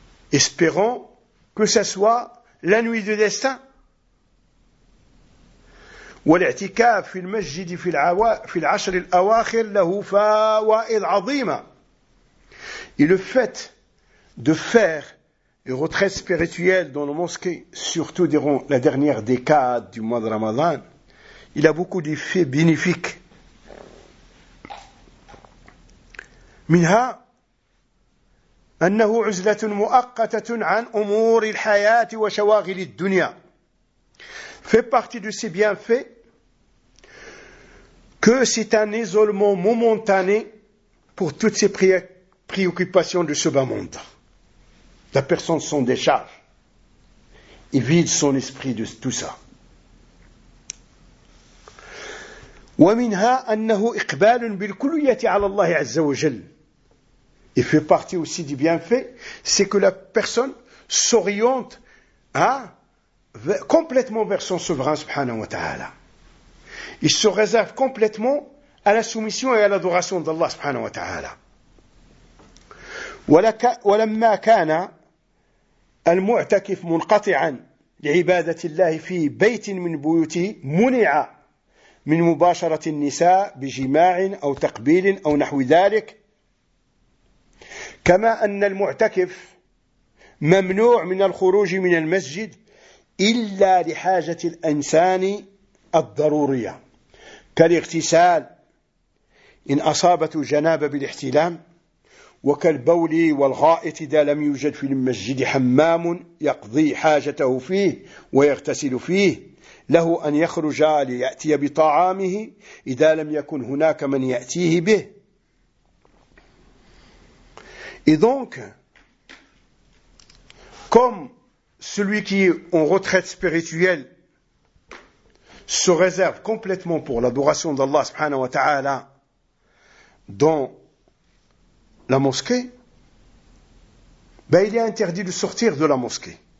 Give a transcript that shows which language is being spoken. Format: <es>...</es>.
<fr>Espérons que ce soit la nuit du destin.</fr> <ar>والاعتكاف في المسجد في العشر الأواخر له فوائد عظيمة.</ar> <fr>Et le fait de faire une retraite spirituelle dans la mosquée, surtout durant la dernière décade du mois de Ramadan, il a beaucoup d'effets bénéfiques.</fr> <ar>منها أنه عزلة مؤقتة عن أمور الحياة وشواغل الدنيا.</ar> <fr>Fait partie de ces bienfaits que c'est un isolement momentané pour toutes ces préoccupations de ce bas monde. La personne s'en décharge et vide son esprit de tout ça.</fr> <ar>ومنها أنه إقبال بالكلية على الله عز وجل.</ar> <fr>Il fait partie aussi du bienfait, c'est que la personne s'oriente, hein, complètement vers son souverain, subhanahu wa ta'ala. Il se réserve complètement à la soumission et à l'adoration d'Allah, subhanahu wa ta'ala.</fr> <ar>ولما كان المعتكف منقطعا لعبادة الله في بيت من بيوته منع من مباشرة النساء بجماع أو تقبيل أو نحو ذلك. كما أن المعتكف ممنوع من الخروج من المسجد إلا لحاجة الإنسان الضرورية كالاغتسال إن أصابته جنابة بالاحتلام وكالبول والغائط إذا لم يوجد في المسجد حمام يقضي حاجته فيه ويغتسل فيه له أن يخرج ليأتي بطعامه إذا لم يكن هناك من يأتيه به.</ar> <fr>Et donc, comme celui qui est en retraite spirituelle se réserve complètement pour l'adoration d'Allah subhanahu wa ta'ala dans la mosquée, ben il est interdit de sortir de la mosquée.</fr>